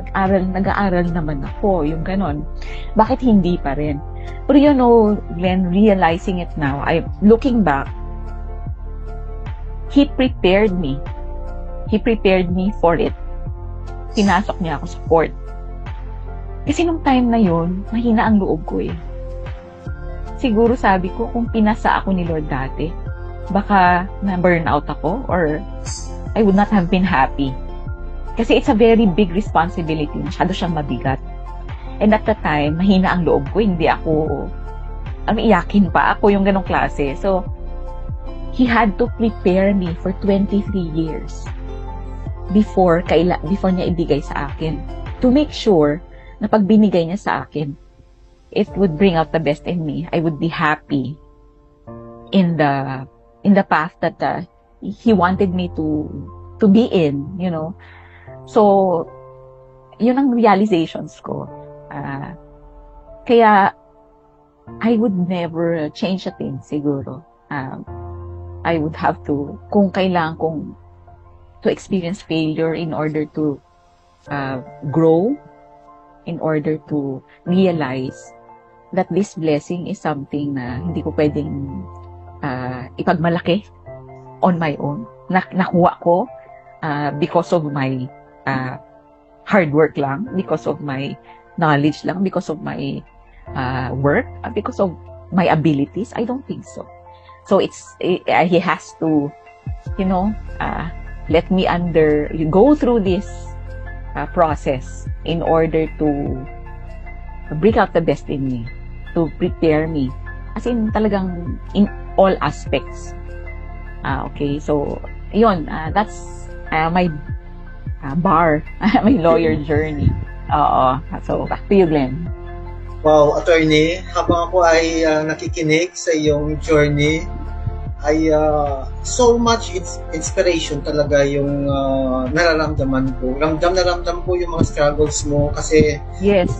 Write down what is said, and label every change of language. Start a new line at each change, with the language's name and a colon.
Filipino: Nag-aaral naman ako, yung ganun. Bakit hindi pa rin?
English: But you know, Glenn, realizing it now, looking back, He prepared me. He prepared me for it.
Filipino: Pinasok niya ako sa court. Kasi nung time na yun, mahina ang loob ko eh. Siguro sabi ko, kung pinasa ako ni Lord dati, baka na-burnout ako
English: or I would not have been happy. Kasi it's a very big responsibility.
Filipino: Masyado siyang mabigat.
English: And at the time,
Filipino: mahina ang loob ko. Hindi ako, iyakin pa ako yung ganong klase.
English: So, He had to prepare me for 23 years
Filipino: before niya ibigay sa akin.
English: To make sure
Filipino: na pag binigay niya sa akin,
English: it would bring out the best in me. I would be happy in the path that He wanted me to be in, you know.
Filipino: So, yun ang realizations ko.
English: Kaya, I would never change a thing, siguro. I would have to,
Filipino: kung kailangan kong
English: to experience failure in order to grow, in order to realize that this blessing is something
Filipino: na hindi ko pwedeng ipagmalaki
English: on my own.
Filipino: Nakuha ko
English: because of my hard work lang, because of my knowledge lang, because of my work, because of my abilities. I don't think so. So he has to, let me go through this process in order to bring out the best in me, to prepare me,
Filipino: as in talagang
English: in all aspects. Okay, so yun, that's my bar, my lawyer journey. So back to you, Glenn.
Filipino: Wow, attorney, habang ako ay nakikinig sa iyong journey, ay
English: so much inspiration
Filipino: talaga yung nararamdaman ko. Ramdam na ramdam ko yung mga struggles mo kasi
English: yes,